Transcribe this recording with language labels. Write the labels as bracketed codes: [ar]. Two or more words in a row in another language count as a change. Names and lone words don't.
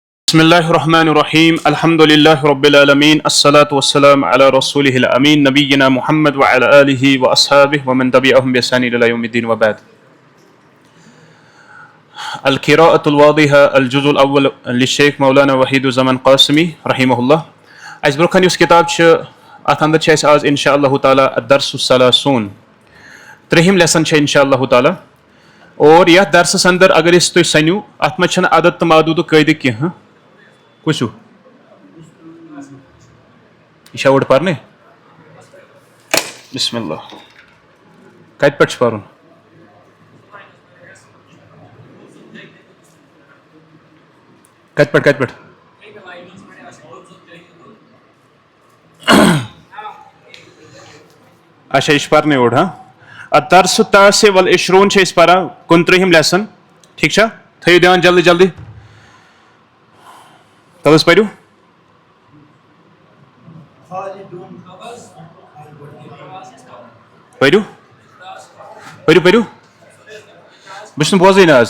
[ar] بسم الله الرحمن الرحيم الحمد لله رب العالمين الصلاة والسلام على رسوله الأمين نبينا محمد وعلى آله وأصحابه ومن تبعهم بإحسان إلى يوم الدين وبعد. القراءة الواضحة الجزء الأول للشيخ مولانا وحيد الزمان قاسمي رحمه الله. [ks] أس بركان يوس كتاب أتندر چھ آز [ar] إن شاء الله تعالى الدرس الثلاثون [ks] ترہم لیسن چھ [ar] إن شاء الله تعالى. [ks] اور یتھ درسس اندر اگر اس تُہۍ سنیو اتھ منٛز چھنہٕ عدد تہٕ معدوٗد قٲیدٕ کینٛہہ. کُس ہیوٗ یہِ چھا اوٚڑ پرنٕے؟ [ar] بسم اللہ. [ks] کتہِ پٮ۪ٹھ چھُ پرُن؟ کتہِ پٮ۪ٹھ؟ اچھا یہِ چھُ پرنٕے اوٚڑ ہاں. [ar] الدرس التاسع والعشرون [ks] چھِ أسۍ پران 29ہِم لیسن. ٹھیٖک چھا؟ تھٲیِو دیان جلدی جلدی. تَلہٕ حظ پٔرِو. پٔرِو بہٕ چھُس نہٕ بوزٕے نہٕ آز.